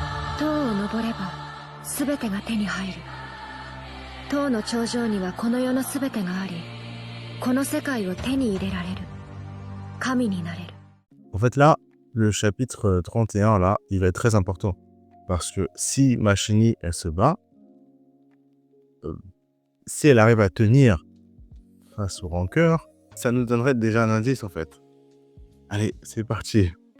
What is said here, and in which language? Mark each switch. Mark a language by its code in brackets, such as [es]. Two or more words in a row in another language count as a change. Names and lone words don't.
[ja] 塔を登れば全てが手に入る。塔の頂上にはこの世の全てがあり、この世界を手に入れられる。神になれる。 [fr] En fait, là, le chapitre 31, là, il va être très important. Parce que si Machini, elle se bat, si elle arrive à tenir face au rancœur, ça nous donnerait déjà un indice, en fait. Allez, c'est parti.